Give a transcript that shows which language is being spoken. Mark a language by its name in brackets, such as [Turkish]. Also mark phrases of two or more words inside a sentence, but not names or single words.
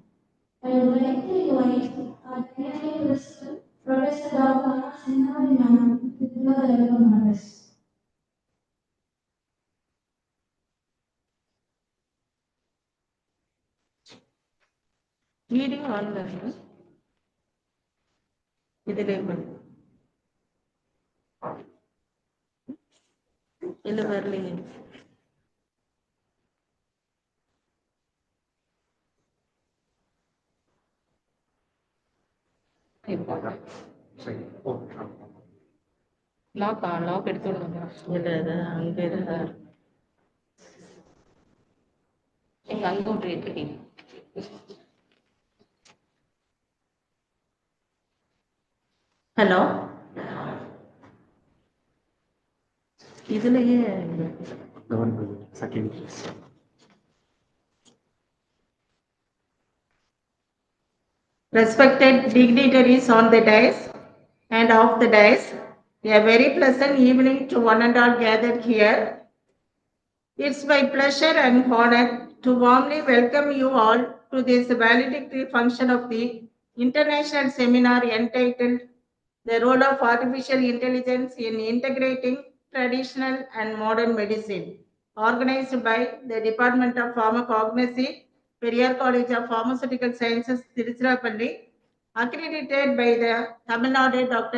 [English] I would like to invite our dynamic principal, Professor Dr. Sinhari Ma'am, to deliver the welcome address. Reading online. [Malayalam] ഇതിലേ ഇല്ല വരലില്ല. ലോക്ക് എടുത്തോളൂ. ഇല്ല ഇത് അங்கே [Tamil] எங்க அங்கோட்டு இருக்கீங்க. [English] ഹലോ ഇതിലേ Respected dignitaries on the dais and off the dais, a very pleasant evening to one and all gathered here. It's my pleasure and honor to warmly welcome you all to this valedictory function of the international seminar entitled The Role of Artificial Intelligence in Integrating Traditional and Modern Medicine, organized by the Department of Pharmacognosy, Periyar College of Pharmaceutical Sciences, Tiruchirappalli, accredited by the Tamil Nadu Dr.